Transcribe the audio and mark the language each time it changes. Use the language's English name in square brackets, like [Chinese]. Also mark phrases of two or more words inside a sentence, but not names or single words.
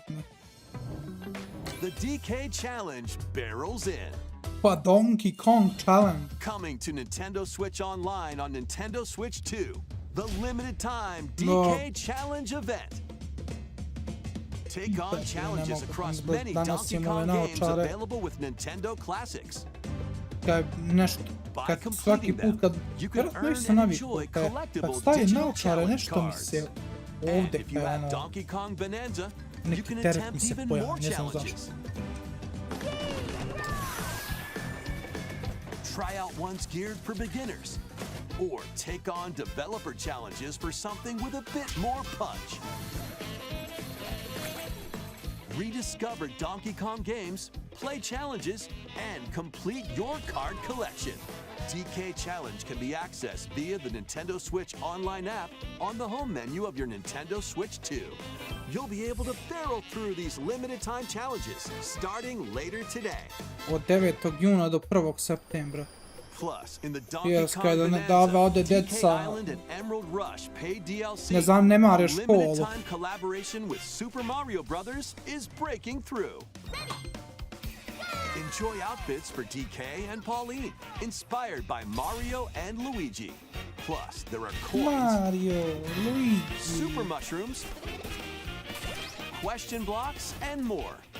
[English] The DK Challenge barrels in. [Serbian] Pa Donkey Kong Challenge. [English] Coming to Nintendo Switch Online on Nintendo Switch 2, the limited time DK No. Challenge event. Take on challenges across da- many [Serbian] danas [English] Donkey [Serbian] imamo [English] Kong [Serbian] nove [English] games [Serbian] čare. [English] available with Nintendo Classics. [Serbian] Kad nešto, kad svaki put kad, vjerojatno sam navikao, kad stavi naočare nešto mi se ovdje [English] If you [Serbian] kao [English] have [Serbian] ono, [English] Donkey Kong Bonanza, you [Serbian] neki [English] can [Serbian] teret mi [English] attempt [Serbian] se [English] even [Serbian] pojavi, [English] more [Serbian] ne znam zašto. [English] challenges. Try out ones geared for beginners, or take on developer challenges for something with a bit more punch. Rediscover Donkey Kong games, play challenges, and complete your card collection. DK Challenge can be accessed via the Nintendo Switch online app on the home menu of your Nintendo Switch 2. You'll be able to barrel through these limited time challenges starting later today. [Serbian] Od 9. juna do 1. septembra. [English] Plus, in the Donkey Yes, Kong [Serbian] kada ne [English] Bonanza, [Serbian] dava ode [English] DK [Serbian] deca, [English] Island and Emerald Rush paid DLC, [Serbian] ne zanemare [English] a [Serbian] školu. [English] limited time collaboration with Super Mario Brothers is breaking through. Enjoy outfits for DK and Pauline, inspired by Mario and Luigi. Plus, there are coins, Mario, Luigi, super mushrooms, question blocks, and more.